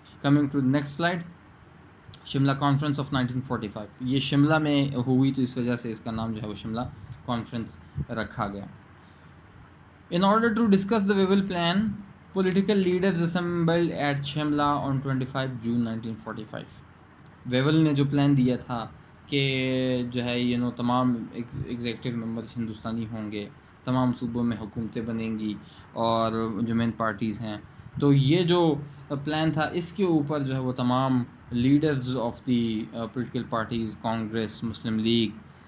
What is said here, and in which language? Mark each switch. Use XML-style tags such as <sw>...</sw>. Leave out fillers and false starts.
<en>Coming to next slide, Shimla conference of 1945.</en> <ur>یہ شملہ میں ہوئی تو اس وجہ سے اس کا نام جو ہے وہ شملہ کانفرنس رکھا گیا.</ur> <en>In order to discuss the Wavell plan, political leaders assembled at Shimla on 25 June 1945.</en> <ur>ویول نے جو پلان دیا تھا کہ جو ہے تمام ایگزیکٹو ممبرز ہندوستانی ہوں گے, تمام صوبوں میں حکومتیں بنیں گی اور جو مین پارٹیز ہیں, تو یہ جو پلان تھا اس کے اوپر جو ہے وہ تمام leaders of the political parties, Congress, Muslim league,</ur>